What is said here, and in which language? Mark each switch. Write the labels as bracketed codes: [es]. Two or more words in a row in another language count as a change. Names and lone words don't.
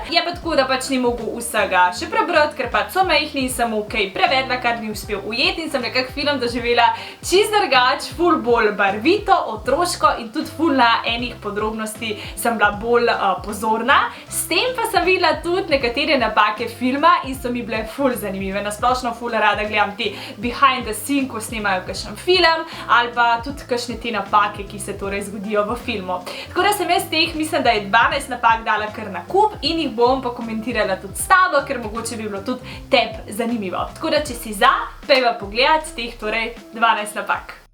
[sl] Je pa tako, da pač ni mogel vsega še prebrati, ker pač so majhni in sem mu kaj prevedla, kar ni uspel ujeti in sem nekak film doživela čisto drugače, ful bolj barvito, otroško in tudi ful na enih podrobnosti sem bila bolj pozorna. S tem pa sem videla tudi nekatere napake filma in so mi bile ful zanimive. Nasplošno ful rada gledam te [en] behind the scene, [sl] ko snemajo kakšen film ali pa tudi kakšne te napake, ki se torej zgodijo v filmu. Tako da sem jaz teh, mislim, da je 12 napak dala kar na kup in jih bom pa komentirala tudi s tabo, ker mogoče bi bilo tudi tebi zanimivo. Tako da, če si za, pejva pogledati teh torej 12 napak.